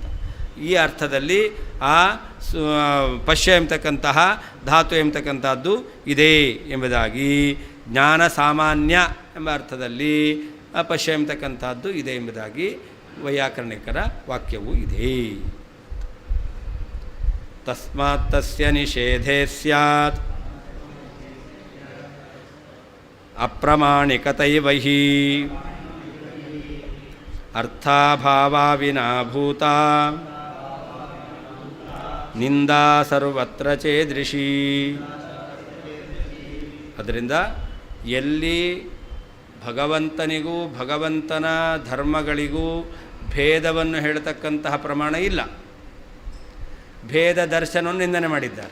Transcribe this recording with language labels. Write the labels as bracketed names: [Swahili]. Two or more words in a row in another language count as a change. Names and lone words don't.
[Kannada] ಈ ಅರ್ಥದಲ್ಲಿ ಆ ಪಶ್ಯ ಎಂಬತಕ್ಕಂತಹ ಧಾತು ಎಂಬತಕ್ಕಂಥದ್ದು ಇದೆ ಎಂಬುದಾಗಿ, [Sanskrit] ಜ್ಞಾನ ಸಾಮಾನ್ಯ [Kannada] ಎಂಬ ಅರ್ಥದಲ್ಲಿ ಪಶ್ಯ ಎಂಬತಕ್ಕಂಥದ್ದು ಇದೆ ಎಂಬುದಾಗಿ ವೈಯಾಕರಣಿಕರ ವಾಕ್ಯವೂ ಇದೆ. [Sanskrit] ತಸ್ಮಾತ್ ತಸ್ಯ ನಿಷೇಧೇ ಸ್ಯಾತ್ ಅಪ್ರಮಾಣಿಕತೈವ ಹಿ ಅರ್ಥಾಭಾವಾವಿನಾಭೂತ ನಿಂದಾ ಸರ್ವತ್ರ ಚೇದೃಶಿ. [Kannada] ಅದರಿಂದ ಎಲ್ಲಿ ಭಗವಂತನಿಗೂ ಭಗವಂತನ ಧರ್ಮಗಳಿಗೂ ಭೇದವನ್ನು ಹೇಳತಕ್ಕಂತಹ ಪ್ರಮಾಣ ಇಲ್ಲ, ಭೇದ ದರ್ಶನವನ್ನು ನಿಂದನೆ ಮಾಡಿದ್ದಾರೆ.